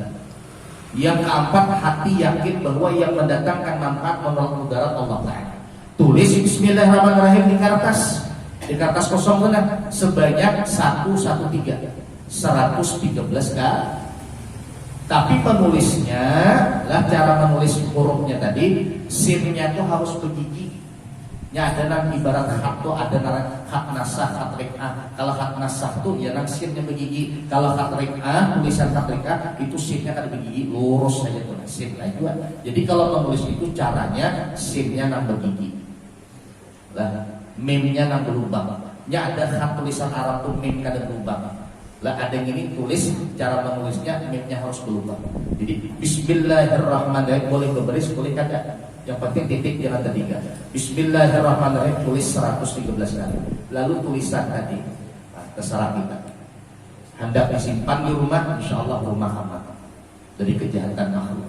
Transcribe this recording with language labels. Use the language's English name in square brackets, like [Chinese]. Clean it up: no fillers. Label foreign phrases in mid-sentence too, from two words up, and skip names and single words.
[Indonesian] Yang keempat, hati yakin bahwa yang mendatangkan manfaat menolak mudarat Allah Ta'ala. Tulis Bismillahirrahmanirrahim di kertas kosong benar sebanyak 113 kali. [Banjar] Tapi penulisnya lah, cara menulis hurufnya tadi, sinnya itu harus begigi. Ada nang ibarat hak tuh ada nang hak nasah, hak rik'ah. Kalau hak nasah tuh ya nang sinnya begigi. Kalau hak rik'ah, tulisan hak rik'ah itu sinnya kan begigi, lurus saja tuh sin lah juga. Jadi kalau menulis itu caranya sinnya nang begigi. Lah, mimnya nang berlubang. Ada hak tulisan Arab tuh mim kada berlubang. [Indonesian] Lah ada yang ini tulis, cara menulisnya mimnya harus berlubang. Jadi Bismillahirrahmanirrahim boleh berbaris, boleh kada. Yang penting titik jangan ketiga. Bismillahirrahmanirrahim tulis 113 kali. Lalu tulisan tadi, terserah kita. Hendak disimpan di rumah, [Arabic] insya Allah [Indonesian] rumah aman dari kejahatan makhluk.